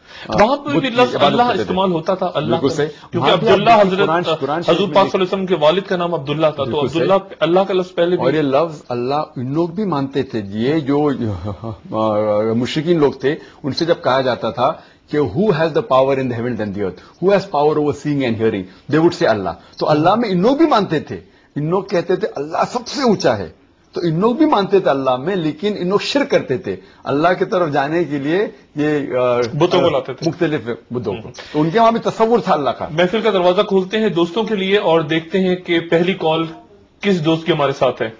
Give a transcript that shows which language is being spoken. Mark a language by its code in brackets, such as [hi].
[ur] وہاں پہ بھی لفظ اللہ استعمال ہوتا تھا، اللہ، کیونکہ عبداللہ حضور پاک صلی اللہ علیہ وسلم کے والد کا نام عبداللہ تھا، تو عبداللہ اللہ کا لفظ پہلے بھی. اور یہ لفظ اللہ ان لوگ بھی مانتے تھے. یہ جو مشرکین لوگ تھے، ان سے جب کہا جاتا تھا کہ [en] who has the power in the heavens and the earth, who has power over seeing and hearing, they would say Allah. [ur] تو اللہ میں ان لوگ بھی مانتے تھے. ان لوگ کہتے تھے اللہ سب سے اونچا ہے، تو ان لوگ بھی مانتے تھے اللہ میں، لیکن ان لوگ شرک کرتے تھے. اللہ کی طرف جانے کے لیے یہ بتوں کو لاتے تھے، مختلف بتوں کو. تو ان کے وہاں بھی تصور تھا اللہ کا. محفل کا دروازہ کھولتے ہیں دوستوں کے لیے اور دیکھتے ہیں کہ پہلی کال کس دوست کے ہمارے ساتھ ہے.